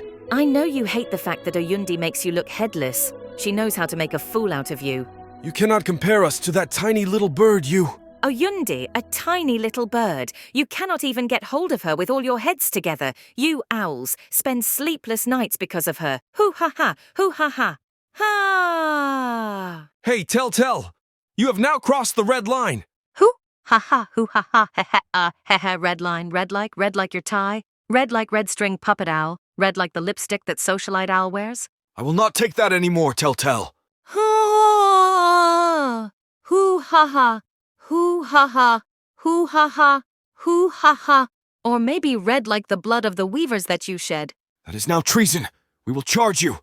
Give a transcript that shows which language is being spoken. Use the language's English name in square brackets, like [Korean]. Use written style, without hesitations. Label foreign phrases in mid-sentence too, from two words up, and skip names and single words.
[English] I know you hate the fact that Oyundi makes you look headless. She knows how to make a fool out of you. You cannot compare us to that tiny little bird you... Oyundi, a tiny little bird. You cannot even get hold of her with all your heads together. You owls spend sleepless nights because of her. Hoo ha ha, hoo ha ha. Ha! Hey, Telltale! You have now crossed the red line! Hoo ha ha, hoo ha ha, red line, red like your tie, red like red string puppet owl, red like the lipstick that socialite owl wears. I will not take that anymore, Telltale. Ha! Hoo ha ha. Hoo ha ha, hoo ha ha, hoo ha ha. Or maybe red like the blood of the weavers that you shed. That is now treason. We will charge you.